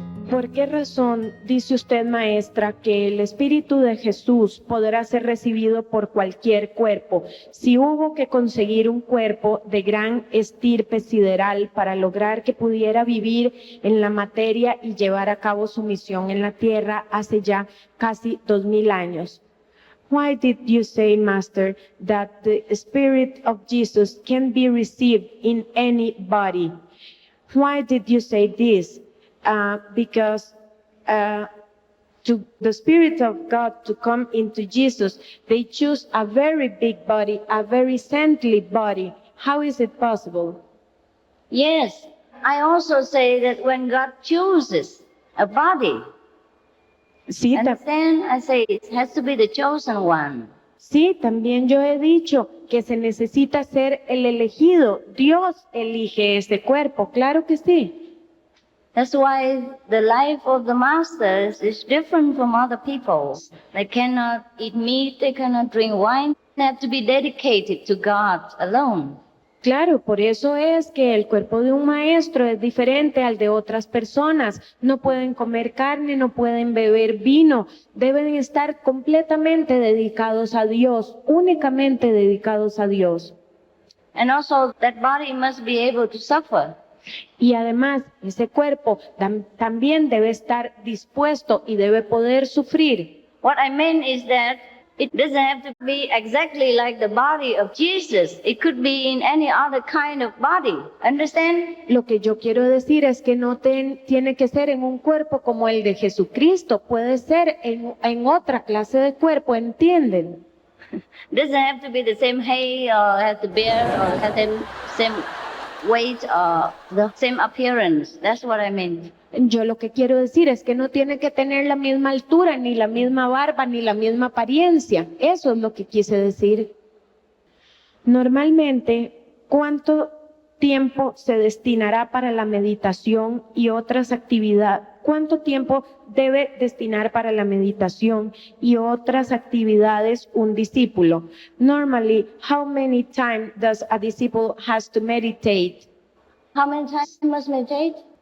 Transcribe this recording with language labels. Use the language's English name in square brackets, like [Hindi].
[Spanish] ¿Por qué razón dice usted, maestra, que el Espíritu de Jesús podrá ser recibido por cualquier cuerpo? Si hubo que conseguir un cuerpo de gran estirpe sideral para lograr que pudiera vivir en la materia y llevar a cabo su misión en la tierra hace ya casi 2000 años. [English] Why did you say, Master, that the Spirit of Jesus can be received in any body? Why did you say this? Because to the Spirit of God to come into Jesus, they choose a very big body, a very saintly body. How is it possible? Yes, I also say that when God chooses a body, and then I say it has to be the chosen one. [Spanish] Sí, también yo he dicho que se necesita ser el elegido. Dios elige ese cuerpo, claro que sí. [English] That's why the life of the masters is different from other people's. They cannot eat meat, they cannot drink wine. They have to be dedicated to God alone. [Spanish] Claro, por eso es que el cuerpo de un maestro es diferente al de otras personas. No pueden comer carne, no pueden beber vino. Deben estar completamente dedicados a Dios, únicamente dedicados a Dios. [English] And also that body must be able to suffer. [Spanish] Y además, ese cuerpo también debe estar dispuesto y debe poder sufrir. [English] What I mean is that it doesn't have to be exactly like the body of Jesus. It could be in any other kind of body. Understand? [Spanish] Lo que yo quiero decir es que no tiene que ser en un cuerpo como el de Jesucristo. Puede ser en otra clase de cuerpo, ¿entienden? [English] Doesn't have to be the same height or have to bear or have the same weight or the same appearance. That's what I mean. [Spanish] Yo lo que quiero decir es que no tiene que tener la misma altura, ni la misma barba, ni la misma apariencia. Eso es lo que quise decir. Normalmente, ¿cuánto tiempo se destinará para la meditación y otras actividades? ¿Cuánto tiempo debe destinar para la meditación y otras actividades un discípulo? [English] Normally, how many time does a disciple has to meditate? How many times must meditate?